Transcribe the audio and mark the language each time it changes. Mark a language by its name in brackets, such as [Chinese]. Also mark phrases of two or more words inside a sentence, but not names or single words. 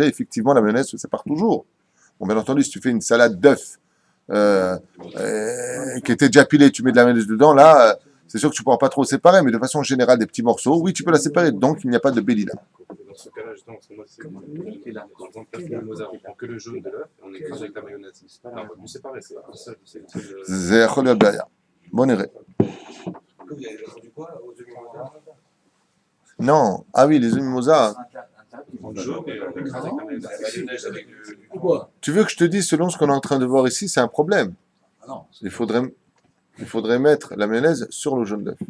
[French] Effectivement, la mayonnaise se sépare toujours. Bon, bien entendu, si tu fais une salade d'œufs qui était déjà pilée, tu mets de la mayonnaise dedans, là, c'est sûr que tu ne pourras pas trop séparer, mais de façon générale, des petits morceaux, oui, tu peux la séparer. Donc, il n'y a pas de bélila. Dans ce cas-là, justement, parce que moi, c'est là. Par exemple, parce que le Mozart, on prend que le jaune de l'œuf et on écrase avec la mayonnaise. Non, on peut plus séparer, c'est un seul. [Hebrew] C'est יכול להיות בעיה. בוא נראה. [French] Vous avez répondu quoi aux œufs Non, ah oui, les œufs mimosa. Le jaune et on écrase avec la mayonnaise. La mayonnaise avec du Pourquoi? Tu veux que je te dise, selon ce qu'on est en train de voir ici, c'est un problème. Ah non, Il faudrait mettre la mayonnaise sur le jaune d'œuf.